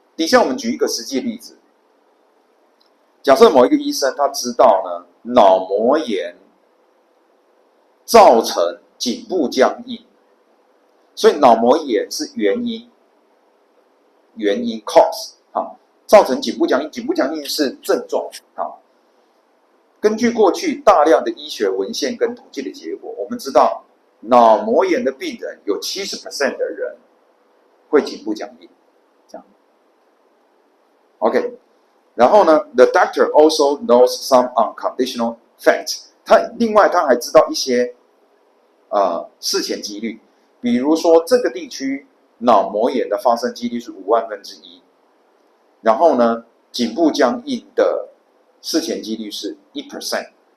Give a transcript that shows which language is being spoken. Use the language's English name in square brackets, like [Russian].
[Chinese] 底下我们举一个实际例子，假设某一个医生他知道呢，脑膜炎造成颈部僵硬，所以脑膜炎是原因 cause 好，造成颈部僵硬，颈部僵硬是症状好。根据过去大量的医学文献跟统计的结果，我们知道脑膜炎的病人有70% 的人会颈部僵硬，这样 OK。然后呢 [English] ，the doctor also knows some unconditional facts。 [Chinese] 另外他还知道一些事前几率，比如说这个地区脑膜炎的发生几率是1/5000，然后呢，颈部僵硬的事前几率是1%。